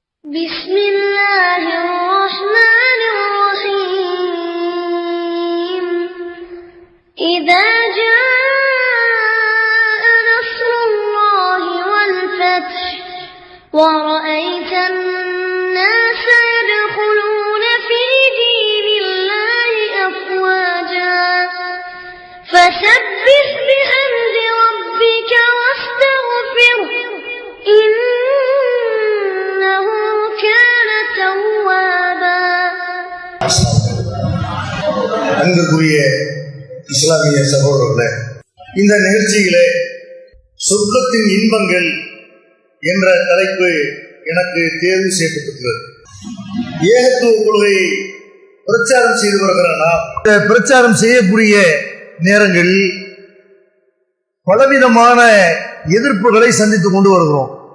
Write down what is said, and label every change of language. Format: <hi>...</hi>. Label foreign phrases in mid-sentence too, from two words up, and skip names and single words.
<ar>بسم الله الرحمن الرحيم إذا جاء نصر الله والفتح ورأيت الناس يدخلون في دين الله أفواجا فسبح بحمد ربك واستغفره إنه كان توابا.</ar> <ta>அன்புக்குரிய இஸ்லாமிய சகோதரர்களே, இந்த நிகழ்ச்சியிலே சொர்க்கத்தின் இன்பங்கள் என்ற தலைப்பு எனக்கு தேர்வு செய்யப்பட்டிருக்கிறது. ஏகத்துவ கொள்கையை பிரச்சாரம் செய்து வருகிறானா, இந்த பிரச்சாரம் செய்யக்கூடிய நேரங்களில் பலவிதமான எதிர்ப்புகளை சந்தித்துக் கொண்டு வருகிறோம்.</ta>